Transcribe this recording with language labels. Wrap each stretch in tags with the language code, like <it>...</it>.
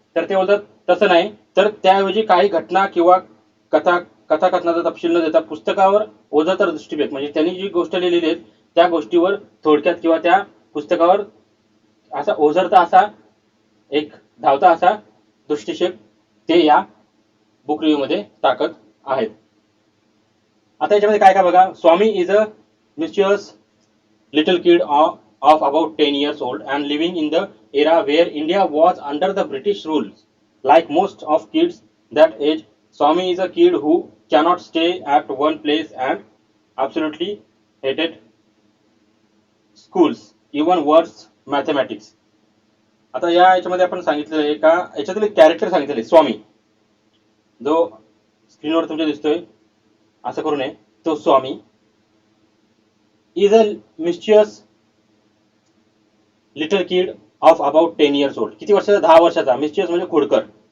<mr>तर ते बोलतात तसं नाही, तर त्याऐवजी काही घटना किंवा कथाकथनाचा तपशील न देता पुस्तकावर ओझरता दृष्टिभेद म्हणजे त्यांनी जी गोष्ट लिहिलेली आहे त्या गोष्टीवर थोडक्यात किंवा त्या पुस्तकावर असा ओझरता असा एक धावता असा दृष्टिक्षेप ते या बुक रिव्ह्यू मध्ये टाकत आहेत. आता याच्यामध्ये काय काय बघा.</mr> <en>Swami is a mischievous little kid of about 10 years old and living in the era where India was under the British rule. Like most of kids that age, Swami is a kid who cannot stay at one place and absolutely hated schools, even worse mathematics.</en> <mr>आता या याच्यामध्ये आपण सांगितलेलं आहे का याच्यातील एक character सांगितलेलं आहे स्वामी, जो स्क्रीनवर तुमच्या दिसतोय असं करू नये.</mr> <en>तो Swami is a mischievous little kid of about 10 years old.</en> <mr>किती वर्षाचा? 10 वर्षाचा. मिस्चियस म्हणजे खोडकर.</mr>